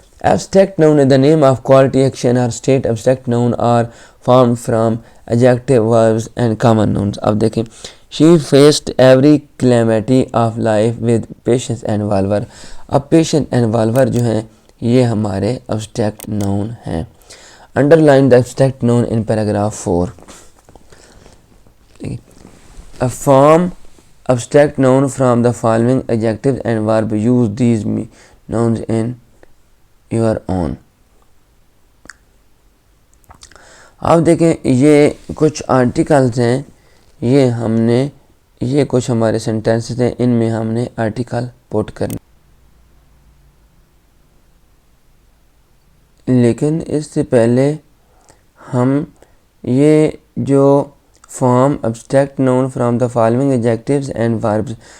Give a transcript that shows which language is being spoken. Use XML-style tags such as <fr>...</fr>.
<en>Abstract noun is the name of quality, action or state. Abstract noun are formed from adjective, verbs and common nouns.</en> <ur>اب دیکھیں</ur> <en>she faced every calamity of life with patience and valor.</en> <ur>اب</ur> <en>patient and valor</en> <ur>جو ہیں یہ ہمارے abstract noun ہیں.</ur> <en>Underline the abstract noun in paragraph 4. A form abstract noun from the following adjectives and verbs. Use these nouns in your own.</en> <ur>آپ دیکھیں یہ کچھ آرٹیکلز ہیں، یہ کچھ ہمارے سینٹینسز ہیں، ان میں ہم نے آرٹیکل پوٹ کرنے. لیکن اس سے پہلے ہم یہ جو</ur> <en>Form abstract noun from the following adjectives and verbs.</en>